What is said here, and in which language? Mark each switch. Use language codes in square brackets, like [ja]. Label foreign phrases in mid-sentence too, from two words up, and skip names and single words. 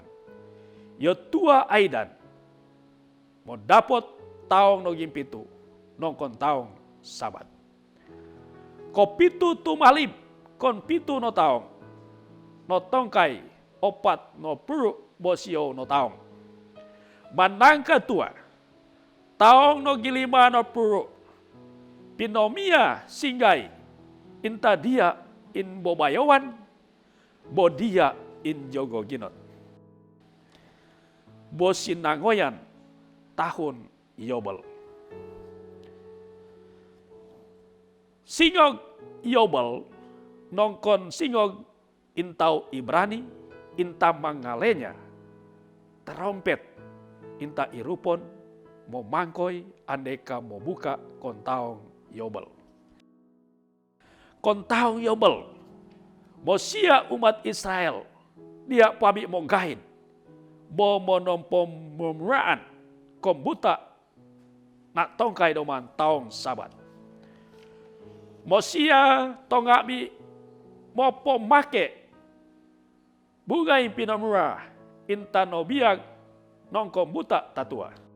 [mog] Yo tua aidan, mo dapot taong no gimpitu, nongkon taong sabat. Ko pitu tumalib, kon pitu no taong, no tongkay, opat no puru bosio no taong. Manangka tua, taong no gilima no puru, pinomia singgay, inta dia in bobayawan, bo dia in jogo ginot. Bo sinangoyan tahun Yobel. Singog Yobel nongkon singog intau Ibrani, inta mangalenya, terompet, inta irupon, mo mangkoy, andeka mo buka kontaong Yobel. Kontaong Yobel, mo sia umat Israel, dia pabi mo gahid, bo mo nompom mumraan, kombuta, nak tongkay doman taong sabat. Mo sia tongabi, mo pomake, bugay pinamura, inta no biag, nong kombuta tatua.